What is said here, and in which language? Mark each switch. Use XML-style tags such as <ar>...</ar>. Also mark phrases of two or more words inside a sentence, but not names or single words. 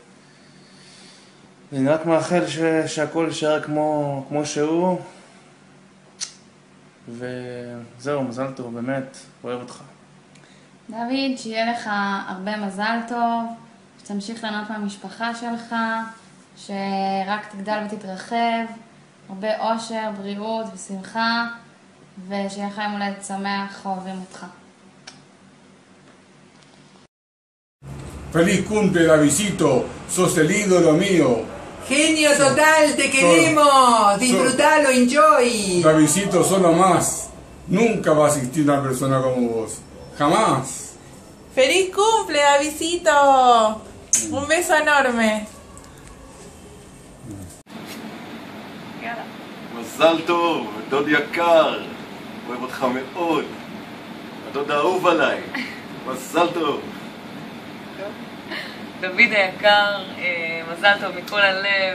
<he>אני רק מאחל שהכל יישאר כמו שהוא, וזהו, מזל טוב, באמת, אוהב אותך. דוד, שיהיה לך הרבה מזל טוב, שתמשיך ליהנות מהמשפחה שלך, שרק תגדל ותתרחב, הרבה אושר, בריאות ושמחה, ושיהיה לך יום הולדת שמח, אוהבים אותך.</he> <es>Feliz cumple, Davidito, sos el ídolo mío. Genio total, te queremos, disfrutalo, enjoy. Davidito, solo más. Nunca va a existir una persona como vos. Jamás. ¡Feliz cumple, Davidito! Un beso enorme.</es> <he>מזל טוב, דוד יקר, אוהב אותך מאוד. הדוד האהוב עליי. מזל טוב. דוד היקר, מזל טוב מכל הלב.</he>